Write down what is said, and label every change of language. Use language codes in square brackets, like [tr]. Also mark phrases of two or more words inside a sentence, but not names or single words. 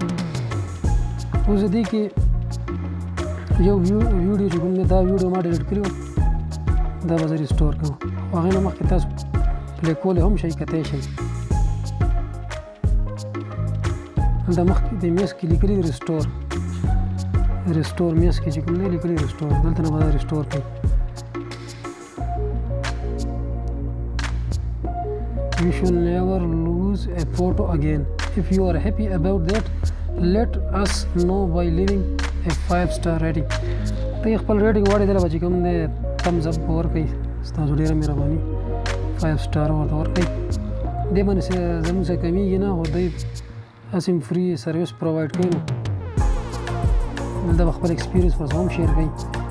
[ps] اوس دې کې یو ویډیو چې کوم نه دا ویډیو ما ډیلیټ کړی دا به زه ریسټور کوم. هغه نه مخکې تاسو پلی کولی هم شئ کتی شئ. دا مخکې د میس کې لیکلي ریسټور میس کې چې کوم نه لیکلي ریسټور دلته نه به ریسټور کړئ. [en] You should never lose a photo again. If you are happy about that, let us know by leaving a 5-star rating. [ps] ته خپل ریټینګ وړي دله به چې کوم دی [en] thumbs up [ps] ورکړئ. ستاسو ډېره مهرباني. 5 سټار ورته ورکړئ. دې باندې زموږ څه کمیږي نه. خو دوی هسې [en] free service provide [ps] کوي نو دلته به خپل ایکسپیرینس ورسره هم شیر کړئ.